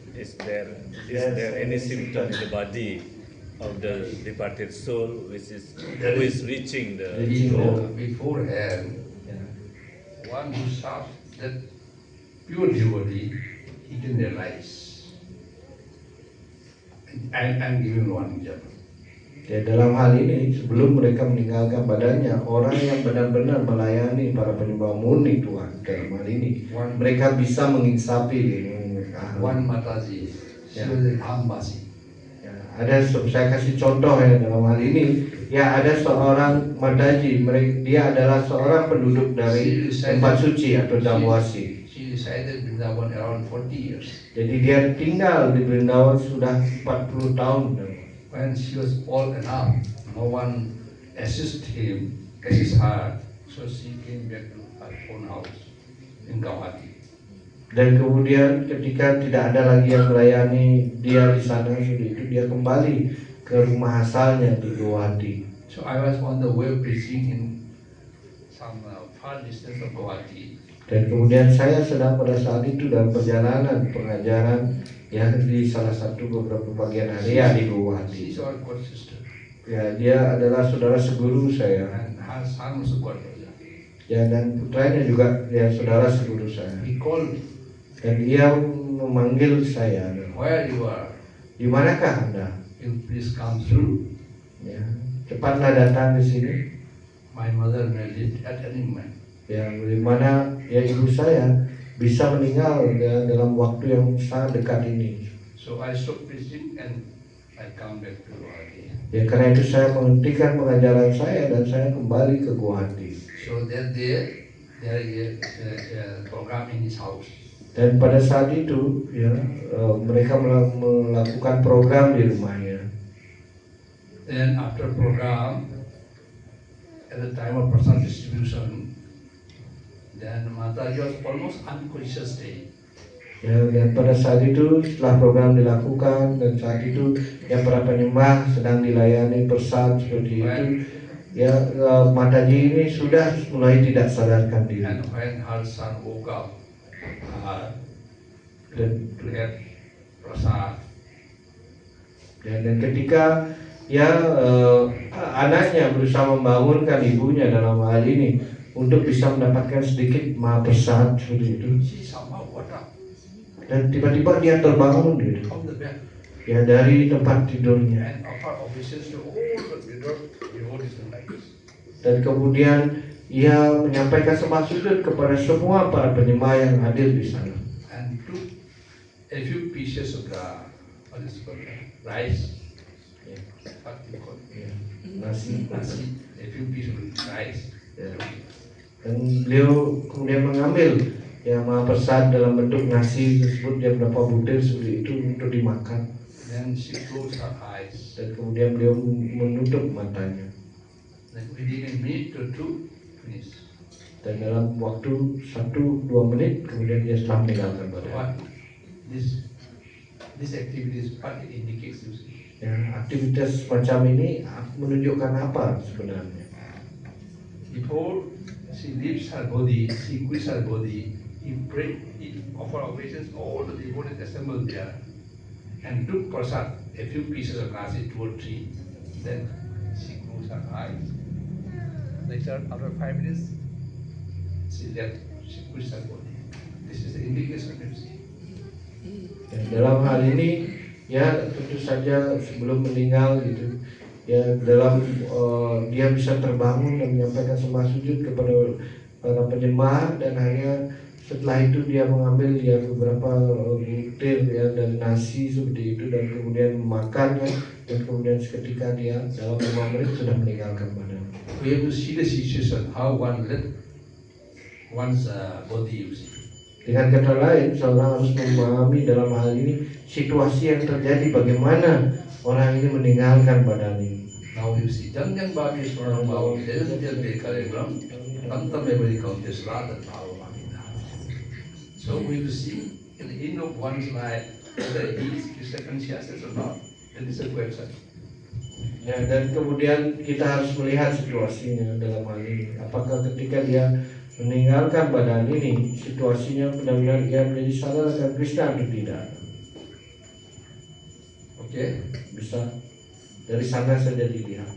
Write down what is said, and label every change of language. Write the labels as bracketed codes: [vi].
[en] Is there any symptom in the body of the departed soul who is reaching the Beforehand, one who serves that pure devotee, he can realize. I'm giving one example. [id] ya dalam hal ini sebelum mereka meninggalkan badannya, orang yang benar-benar melayani para penyembah murni Tuhan dalam hal ini, mereka bisa menginsapi [en] One Mataji, she was an Ambasi. [id] ya, ada saya kasih contoh ya dalam hal ini, ya ada seorang Mataji, dia adalah seorang penduduk dari tempat suci atau Damwasi. [en] She resided in Vrindavan around 40 years. [id] Jadi dia tinggal di Vrindavan sudah 40 tahun. [en] When she was old enough, no one assisted him, assist her, so she came back to her own house in Guwahati. [id] Dan kemudian ketika tidak ada lagi yang melayani dia di sana, sudah itu dia kembali ke rumah asalnya di Guwahati. [en] So I was on the way preaching in some far distance of Guwahati. [id] Dan kemudian saya sedang pada saat itu dalam perjalanan pengajaran ya di salah satu beberapa bagian area di Guwahati. [en] She's our god sister, [id] Ya, dia adalah saudara seguru saya. [en] and her son was a god brother. [id] Ya, dan putranya juga ya saudara seguru saya. [en] He called me, [id] Dan ia memanggil saya. [en] where you are, [id] Di manakah Anda? [en] you please come through. [id] Ya, cepatlah datang di sini. [en] My mother may live at any moment. [id] Ya, di mana ya ibu saya bisa meninggal ya, dalam waktu yang sangat dekat ini. [en] So I stopped preaching and I come back to Guwahati. [id] Ya, karena itu saya menghentikan pengajaran saya dan saya kembali ke Guwahati. [en] So that day there is a program in his house. [id] Dan pada saat itu ya mereka melakukan program di rumahnya. [en] Then after program, at the time of prasad distribution, then Mataji was almost unconscious state. [id] Ya, dan pada saat itu setelah program dilakukan dan saat itu ya para penyembah sedang dilayani persat seperti itu, ya Mataji ini sudah mulai tidak sadarkan diri. [en] And when her son woke up [id] Dan, [en] to have prasad, [id] dan ketika ya anaknya berusaha membangunkan ibunya dalam hal ini untuk bisa mendapatkan sedikit mahaprasad seperti itu, [en] she somehow got up [id] dan tiba-tiba dia terbangun gitu, [en] from the bed [id] ya dari tempat tidurnya, [en] and offer obeisance to all the devotees like this. [id] dan kemudian ia menyampaikan sembah sujud kepada semua para penyembah yang hadir di sana. [en] And took a few pieces of the rice, what you call it, [id] Ya, nasi. [en] a few pieces of rice. [id] Ya. Dan beliau kemudian mengambil ya mahaprasad dalam bentuk nasi tersebut, dia berapa butir seperti itu untuk dimakan, [en] Then she closed her eyes. [id] dan kemudian beliau menutup matanya, [en] Then within a minute or two, finish. [id] dan dalam waktu 1-2 menit kemudian dia telah meninggalkan badan. [en] What this activity is what it indicates, you see. [id] Ya, aktivitas semacam ini menunjukkan apa sebenarnya? [en] Before she leaves her body, she quits her body, he prayed, he offered obeisance, all the devotees assembled there and took prasad, a few pieces of nasi, 2 or 3. Then she closed her eyes. Later, after 5 minutes, she left, she quits her body. This is the indication, you see. [id] Ya, dalam hal ini ya tentu saja sebelum meninggal gitu ya, dalam dia bisa terbangun dan menyampaikan sembah sujud kepada para penyembah, dan hanya setelah itu dia mengambil ya beberapa butir ya dari nasi seperti itu, dan kemudian memakannya, dan kemudian seketika dia dalam 5 menit sudah meninggalkan badan. [en] We have to see the situation, how one let one's body, you see. [id] Dengan kata lain, seorang harus memahami dalam hal ini situasi yang terjadi, bagaimana orang ini meninggalkan badan ini. [en] Now you see, Janjang Bhavi Swaram Bhavam, Jayajal Bekaregram, Tantam Ebadi Kauntes Radha Bhava. So we will see in the end of one's life whether he is Krishna consciousness or not. That is a question. [id] Ya, dan kemudian kita harus melihat situasinya dalam hal ini. Apakah ketika dia meninggalkan badan ini, situasinya benar-benar dia menjadi sadar akan Krishna atau tidak? [en] Okay? [id] Bisa dari sana saja dilihat.